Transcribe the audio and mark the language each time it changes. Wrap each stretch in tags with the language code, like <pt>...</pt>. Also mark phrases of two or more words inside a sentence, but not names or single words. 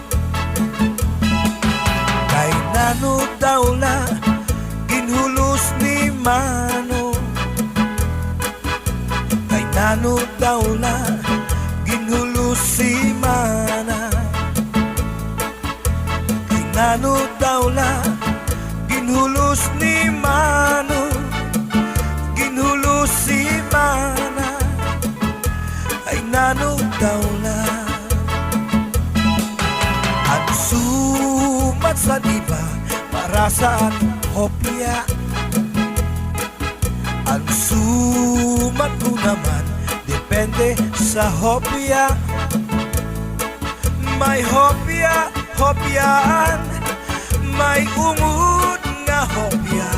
<hil>Kay nano daw la ginhulos ni Mano, kay nano daw la ginhulos si Mana, kay nano daw la ginhulos ni Mano, ginhulos si Mana, kay nano daw la ang sumat sa diba para saan hopya. Ang sumat ko naman depende sa hopya. May hopya, hopyaan, may umod nga hopya.</hil>